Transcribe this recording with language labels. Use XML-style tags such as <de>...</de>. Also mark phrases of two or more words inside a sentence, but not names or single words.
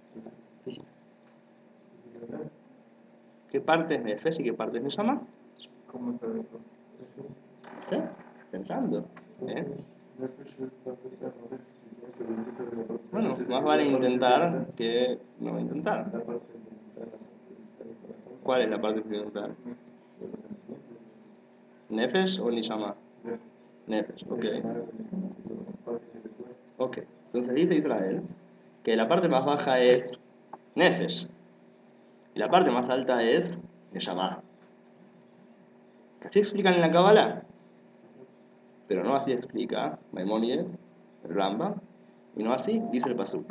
<es>¿Qué parte es Nefesh y qué parte es Neshama? ¿Cómo sabes? No sé, pensando. Bueno, más vale intentar que no intentar. ¿Cuál es la parte que intentar? ¿Nefesh o Neshama? Nefesh, ok. Ok, entonces dice Israel que la parte más baja es Nefesh y la parte más alta es Neshama. Así explican en la Kabbalah, pero no así explica Maimónides, el Rambam, y no así dice el Pasuk.</es>